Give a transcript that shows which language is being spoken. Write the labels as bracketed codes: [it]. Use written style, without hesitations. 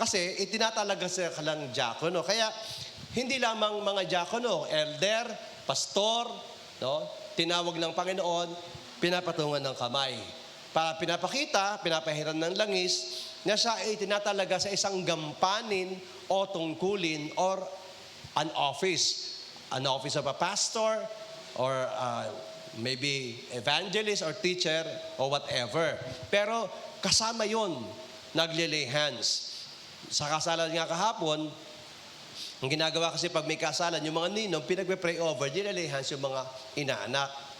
[tl] Kasi itinatalaga sila kalang diakono. Kaya hindi lamang mga diakono, elder, pastor, no? Tinawag ng Panginoon, pinapatungan ng kamay. Para pinapakita, pinapahiran ng langis, na siya ay tinatalaga sa isang gampanin o tungkulin [en] or an office. An office of a pastor or maybe evangelist or teacher or whatever. [tl] Pero kasama yon, nagle-lay hands. Sa kasalan nga kahapon, ang ginagawa kasi pag may kasalan, yung mga ninong, pinagpe-pray over, dinalay hands yung mga inaanak.